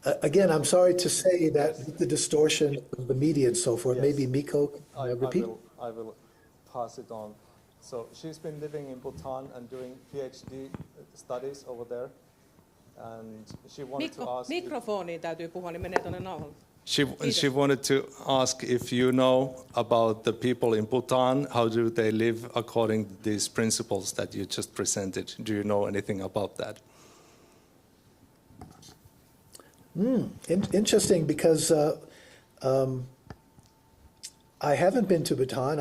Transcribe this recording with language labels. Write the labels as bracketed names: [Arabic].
[English] Again, I'm sorry to say that the distortion of the media and so forth, maybe Mikko can repeat? I will pass it on. So she's been living in Bhutan and doing PhD studies over there. And she wanted to ask... [Finnish] Mikrofoniin täytyy puhua, niin menee tuonne nauhalle. [English] She wanted to ask if you know about the people in Bhutan, how do they live according to these principles that you just presented? Do you know anything about that? Interesting, because I haven't been to Bhutan.